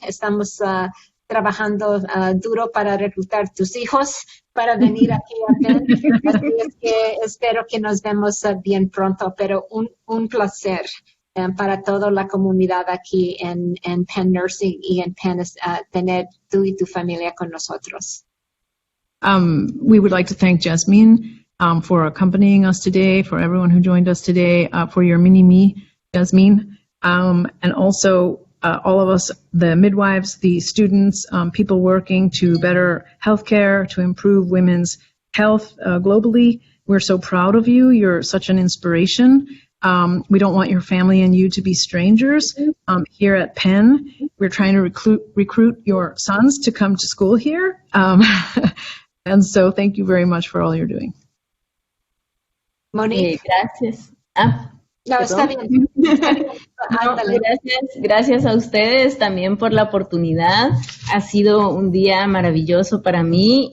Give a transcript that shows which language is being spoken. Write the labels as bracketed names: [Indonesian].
[Spanish] Estamos trabajando duro para reclutar tus hijos para venir aquí a Penn. Así es que espero que nos vemos bien pronto, pero un placer para toda la comunidad aquí en Penn Nursing y en Penn tener tú y tu familia con nosotros. [English] We would like to thank Jasmine for accompanying us today, for everyone who joined us today, for your mini-me, Jasmine, and also all of us, the midwives, the students, people working to better healthcare, to improve women's health globally. We're so proud of you. You're such an inspiration. We don't want your family and you to be strangers. Here at Penn, we're trying to recruit your sons to come to school here. And so thank you very much for all you're doing. Monique. [Spanish] Gracias. No, está bien. No, gracias a ustedes también por la oportunidad. Ha sido un día maravilloso para mí.